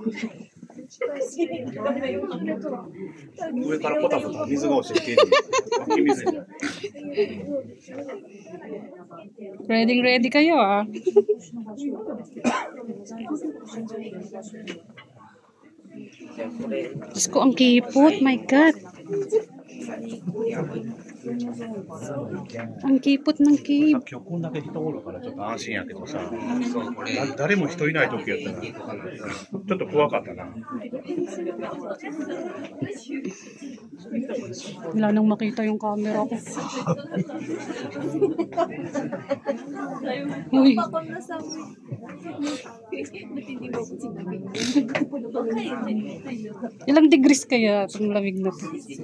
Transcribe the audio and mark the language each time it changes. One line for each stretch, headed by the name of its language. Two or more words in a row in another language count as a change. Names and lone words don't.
Japanese: 上からポタポタ水が落ちてきてる。水じゃ。
Filipino: Ready kayo ah. Diyos ko, ang kipot.
English: My God.
Filipino: Ang kipot ng kip.
Japanese: 今日こんだけ人おるからちょっと安心やけどさ、誰も人いない時やったらちょっと怖かったな。
Filipino: Wala nang makita yung camera ko. Uy. Ba't hindi mo ako sinabi? Ilang degrees kaya itong lamig na to?